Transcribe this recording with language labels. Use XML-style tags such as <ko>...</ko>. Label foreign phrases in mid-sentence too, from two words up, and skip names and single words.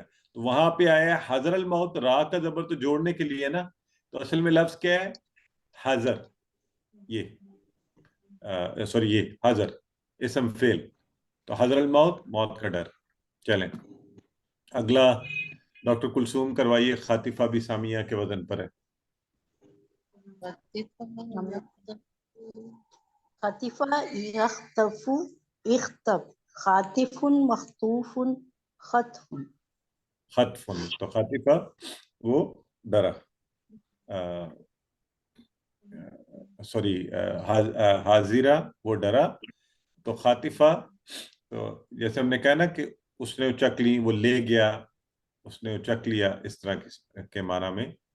<ur>تو وہاں پہ آیا ہے</ur> <ar>حذر الموت،</ar> <ur>را کا زبر تو جوڑنے کے لیے نا، تو اصل میں لفظ کیا ہے؟ حذر، یہ سوری یہ حذر اسم فعل، تو</ur> <ar>حذر الموت</ar> <ur>موت کا ڈر۔ چلیں اگلا ڈاکٹر کلثوم کروائیے، خاطفہ بھی سامیہ کے وزن پر ہے۔</ur> <ar>خطیفہ یخطف اخطب، خاطف مخطوف خطف۔</ar> <ur>خطف، تو خاطفہ وہ ڈرا، سوری حاضرہ وہ ڈرا، تو خاطفہ تو جیسے ہم نے کہا نا کہ اس نے اچک لی، وہ لے گیا، اس نے اچک لیا، اس طرح کے معنی میں۔</ur>